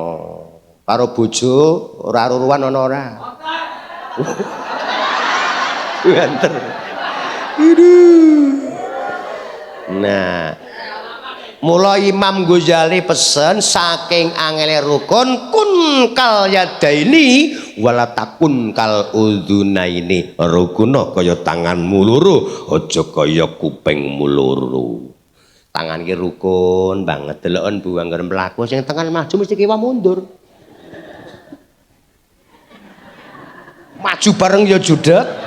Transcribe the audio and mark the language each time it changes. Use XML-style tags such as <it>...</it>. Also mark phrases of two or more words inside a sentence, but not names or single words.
<jv>Karo bojo ora ruruan ana ora? Banter. Nah, mula Imam Ghazali pesen saking angele rukun</jv> <ar>كن كاليدين ولا تكن كالأذنين.</ar> <jv>Rukuna kaya tanganmu loro aja kaya kupingmu loro. Tangan ki rukun banget deloken Bu anggar mlaku sing tangan maju mesti kiwa mundur. Maju bareng ya judek.</jv>